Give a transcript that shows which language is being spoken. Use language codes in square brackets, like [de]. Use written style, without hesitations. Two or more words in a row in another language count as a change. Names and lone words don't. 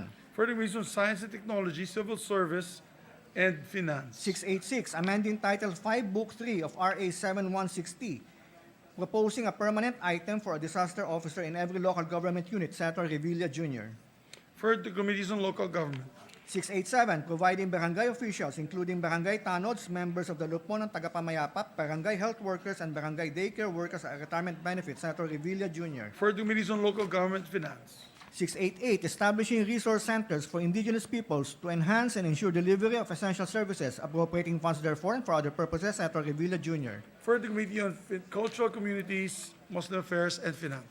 [en] For the Committees on Science and Technology, Civil Service, and Finance. 686, amending Title 5, Book 3 of RA 7160, proposing a permanent item for a disaster officer in every local government unit, Senator Revilla Jr. For the Committees on Local Government. 687, providing barangay officials, including barangay tanods, members of the Lupon ng Tagapamayapap, barangay health workers, and barangay daycare workers a retirement benefit, Senator Revilla Jr. For the Committees on Local Government and Finance. 688, establishing resource centers for indigenous peoples to enhance and ensure delivery of essential services, appropriating funds therefore and for other purposes, Senator Revilla Jr. For the Committee on Cultural Communities, Muslim Affairs, and Finance.